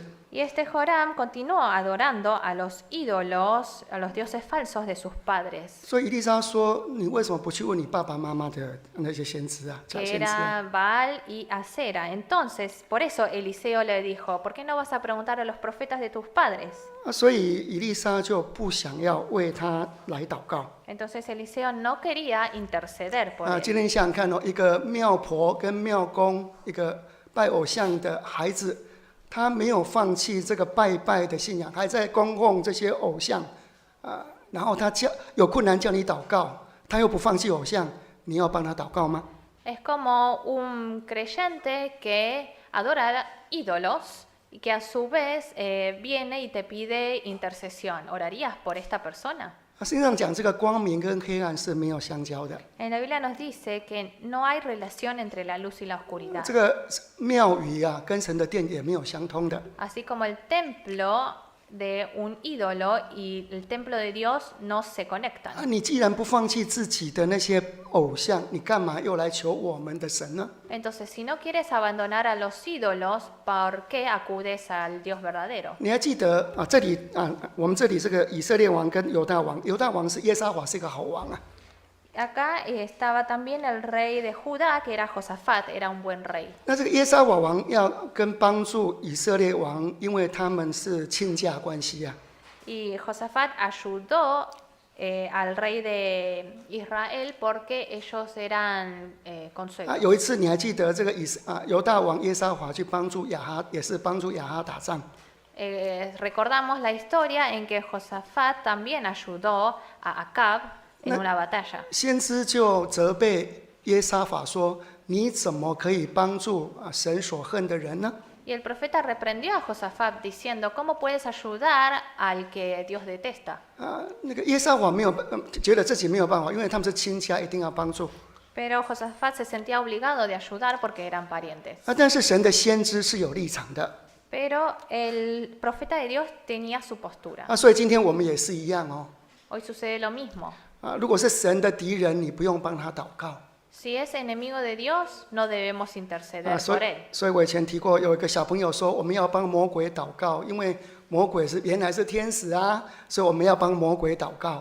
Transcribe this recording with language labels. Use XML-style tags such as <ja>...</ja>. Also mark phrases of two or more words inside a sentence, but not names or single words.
<es>Y este Joram continuó adorando a los ídolos, a los dioses falsos de sus padres,</es> <zh>所以以利沙说：“你为什么不去问你爸爸妈妈的那些先知啊，假</zh> <es>que</es> <zh>先知啊？</zh> <es>era Baal y Asera. Entonces, por eso Eliseo le dijo, ¿por qué no vas a preguntar a los profetas de tus padres?</es> <zh>所以以利沙就不想要为他来祷告。</zh> <es>Entonces Eliseo no quería interceder por él.</es> <zh>今天想想看哦，一个庙婆跟庙公，一个拜偶像的孩子。他没有放弃这个拜拜的信仰，还在供奉这些偶像，然后他有困难叫你祷告，他又不放弃偶像，你要帮他祷告吗？</zh> <es>Es como un creyente que adora ídolos y que a su vez viene y te pide intercesión. ¿Orarías por esta persona?</es> <zh>实际上讲，这个光明跟黑暗是没有相交的。</zh> <es>En la Biblia nos dice que no hay relación entre la luz y la oscuridad.</es> <zh>这个庙宇跟神的殿也没有相通的。</zh> <es>Así como el templo de un ídolo y el templo de Dios no se conectan.</es> <zh>你既然不放弃自己的那些偶像，你干嘛又来求我们的神呢？</zh> <es>Entonces, si no quieres abandonar a los ídolos, ¿por qué acudes al Dios verdadero?</es> <zh>你还记得这里我们这里这个以色列王跟犹大王，犹大王是耶沙华，是一个好王啊。</zh> <es>Acá estaba también el rey de Judá, que era Josafat, era un buen rey.</es> <zh>那这个耶沙华王要跟帮助以色列王，因为他们是亲家关系啊。</zh> <es>Y Josafat ayudó al rey de Israel porque ellos eran consuegros.</es> <zh>有一次你还记得这个犹大王耶沙华去帮助亚哈，也是帮助亚哈打仗。</zh> <es>Recordamos la historia en que Josafat también ayudó a Acab en una batalla.</es> <zh>先知就责备耶沙法说：“你怎么可以帮助神所恨的人呢？”</zh> <es>Y el profeta reprendió a Josafat diciendo, ¿cómo puedes ayudar al que Dios detesta?</es> <zh>那个耶沙法没有觉得自己没有办法，因为他们是亲家，一定要帮助。</zh> <es>Pero Josafat se sentía obligado de ayudar porque eran parientes.</es> <zh>但是神的先知是有立场的。</zh> <es>Pero el profeta de Dios tenía su postura.</es> <zh>所以今天我们也是一样哦。</zh> <es>Hoy sucede lo mismo.</es> <zh>如果是神的敌人，你不用帮他祷告。</zh> <es>Si es enemigo de Dios, no debemos interceder por él.</es> <zh>所以我以前提过，有一个小朋友说，我们要帮魔鬼祷告，因为魔鬼原来是天使啊，所以我们要帮魔鬼祷告。</zh>